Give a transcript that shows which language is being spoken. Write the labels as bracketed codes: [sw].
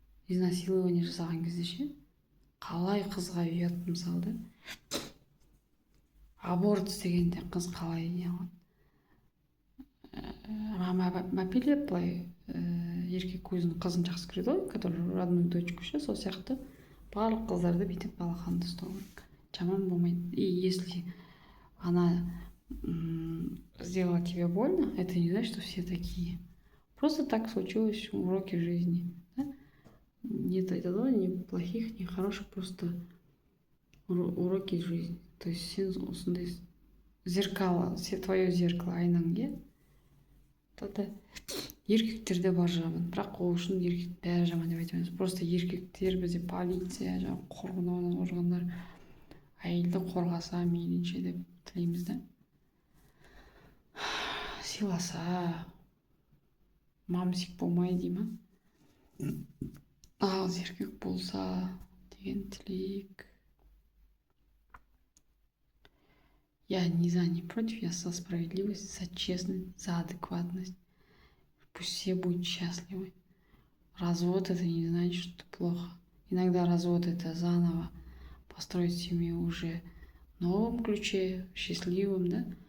[kk] Изнасилование жасаған кезде ше, қалай қызға ұят, мысалы, аборт істегенде қыз қалай не алады. Мәпелеп былай еркек өзінің қызын жақсы көреді ғой, [ru] который родную дочку [kk] ше, сол сияқты барлық қыздарды бүйтіп балақанды ұстау керек. Жаман болмайды. [ru] И если она сделала тебе больно, это не значит, что все такие. Просто так случилось, уроки жизни. Да? Нет ни плохих, ни хороших, просто уроки жизни. То есть [kk] сен осындай [ru] зеркало, твое зеркало айнаң, да? [kk] Еркектерде бар жаман, бірақ ол үшін еркек бәрі жаман деп айтамыз. Просто еркектер бізде полиция, қорғандар әйелді қорғаса мейлінше деп тілейміз, да? Сыйласа, мамсик болмай дей ма? Ал еркек болса деген тілек. [ru] Я не против, я за справедливость, за честность, за адекватность. Пусть все будут счастливы. Развод это не значит, что плохо. Иногда развод это заново построить семью уже в новом ключе, счастливым, да?